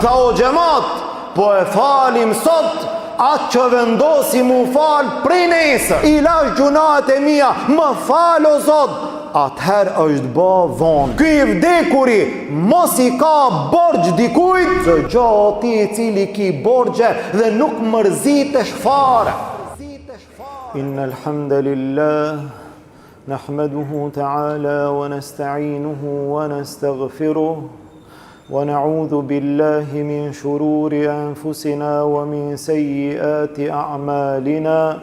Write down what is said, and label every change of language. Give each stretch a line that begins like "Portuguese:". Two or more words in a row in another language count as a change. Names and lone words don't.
Albanian: Tha o xhamat, po e falim sot atë që vendosi mu falë prej nesër. I lash gjunat e mia, më fal o Zot. Atëherë është bë vonë. Ky i vdekuri mos i ka borxh dikujt, se gjati i cili ki borxhe dhe nuk mërzitesh fare.
Arabic: إن الحمد لله نحمده تعالى ونستعينه ونستغفره ونعوذ بالله من شرور أنفسنا ومن سيئات أعمالنا.